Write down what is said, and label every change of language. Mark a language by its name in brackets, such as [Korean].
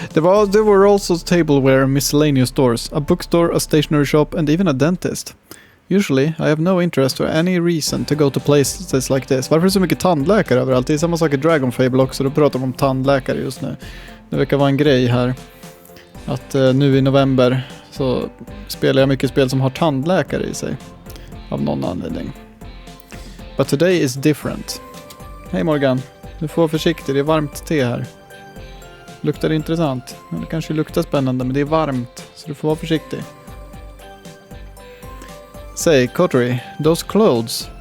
[English] There were also tableware and miscellaneous stores, a bookstore, a stationery shop and even a dentist. Usually, I have no interest or any reason to go to places like this. [Swedish] Varför är det så mycket tandläkare överallt? Det är samma sak i Dragon Fable också, då pratar de om tandläkare just nu. Det verkar vara en grej här. Att nu i november så spelar jag mycket spel som har tandläkare i sig. Av någon anledning. [English] But today is different. [Swedish] Hej Morgan, du får vara försiktig, det är varmt te här. Luktar det intressant? Det kanske luktar spännande, men det är varmt, så du får vara försiktig. [English] Say, Kotori, those clothes.